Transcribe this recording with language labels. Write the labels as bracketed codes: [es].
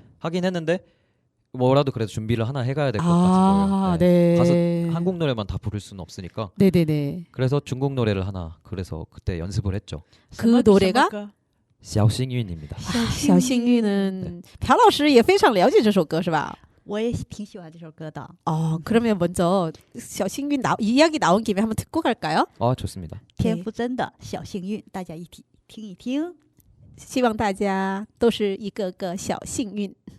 [ko] 하긴 했는데 뭐라도 그래도 준비를 하나 해가야 될 것 아, 같은 거예요. 네. 네. 가서 한국 노래만 다 부를 수는 없으니까 네네네. 그래서 중국 노래를 하나 그래서 그때 연습을 했죠. [zh] 什么 [ko] 그 노래가 [zh] 什么歌 [ko] 샤오싱윤입니다. [zh] 小幸运은朴老师也非常了解这首歌是吧？我也挺喜欢这首歌的。 [ko] 그러면 먼저 小幸运 이야기 나온 김에 한번 듣고 갈까요? 아 좋습니다. [zh] 田馥甄的小幸运，大家一起听一听。希望大家都是一个个小幸运。